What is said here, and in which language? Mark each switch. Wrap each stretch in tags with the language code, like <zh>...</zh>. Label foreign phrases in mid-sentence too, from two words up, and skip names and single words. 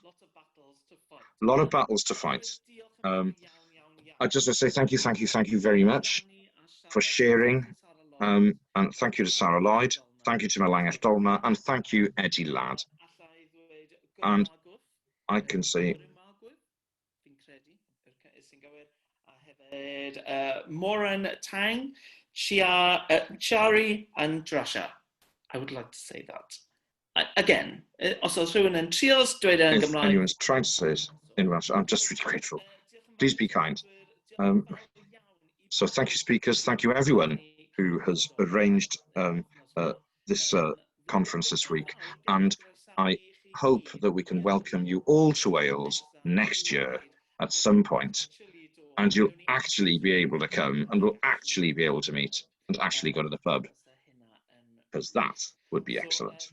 <en>A lot of battles to fight. I just want to say thank you very much for sharing, and thank you to Sarah Lloyd, thank you to Melangell Dolma, and thank you, Eddie Ladd. And I can say Moran Tang, Chari and Drasha. I would like to say that. Again,</en> <cy>os oes rhywun yn trio dweud yn</cy> <en>if</en> <cy>Gymraeg.</cy> <en>anyone's trying to say it in Welsh, I'm just really grateful. Please be kind. So thank you, speakers. Thank you, everyone who has arranged this conference this week. And I hope that we can welcome you all to Wales next year at some point, and you'll actually be able to come, and we'll actually be able to meet and actually go to the pub, because that would be excellent.</en>